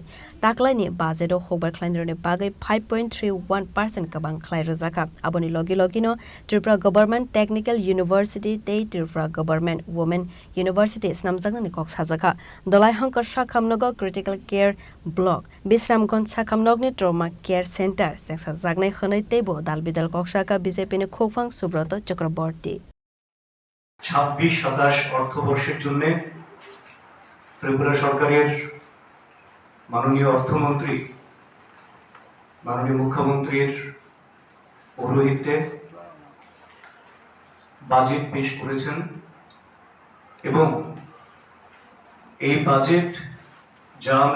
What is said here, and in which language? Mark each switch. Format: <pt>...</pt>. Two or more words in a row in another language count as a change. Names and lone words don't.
<trp>taklai ni budget o hobar khlainro ne bagai 5.31% kabang khlai rozaka aboni logi logino Tripura Government Technical University te Tripura Government Women University snamjang ni kok sajaka dolai hankar sakhamnogo</trp> <en>critical care block</en> <trp>Bisramganj sakhamnog ni</trp> <en>trauma care center</en> <trp>seksa jagnai khanai tebo dalbidal koksaka BJP ne khokphang Subroto Chakraborty</trp> <bn>26-27 অর্থবর্ষের জন্য ত্রিপুরা সরকারের মাননীয় অর্থমন্ত্রী মাননীয় মুখ্যমন্ত্রীর পৌরোহিত্যে বাজেট পেশ করেছেন এবং এই বাজেট যা আমরা</bn>